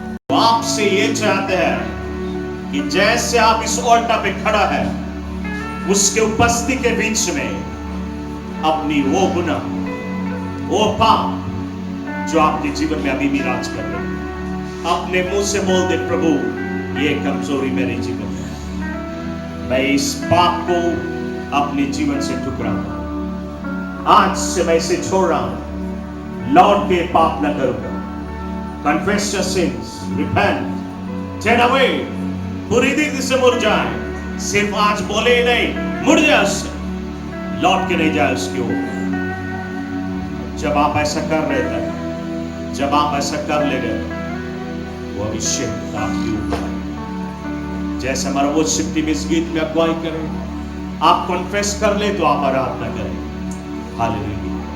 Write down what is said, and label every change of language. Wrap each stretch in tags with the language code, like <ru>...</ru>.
<hi>वो आपसे ये चाहते हैं कि जैसे आप इस ऑल्टर पे खड़ा है, उसके उपस्थिति के बीच में अपनी वो गुनाह, वो पाप जो आपके जीवन में अभी विराज कर रहे हैं, अपने मुंह से बोल दे, प्रभु ये कमजोरी मेरे जीवन में है, मैं इस पाप को अपने जीवन से ठुकराऊंगा। आज से मैं इसे छोड़ रहा हूं, लौट के पाप न करूंगा।</hi> <en>Confess your sins, repent, turn away,</en> <hi>पूरी रीति से मुड़ जाए। सिर्फ आज बोले नहीं, मुड़ जाए उससे, लौट के नहीं जाए उसकी ओर। जब आप ऐसा कर रहे थे, जब आप ऐसा कर ले गए, वो अभिषेक आपके ऊपर है। जैसे हमारा वो शिफ्टी में इस गीत में अगुवाई करें, आप कॉन्फेस कर ले तो आप आराधना करें। हालेलुया।</hi>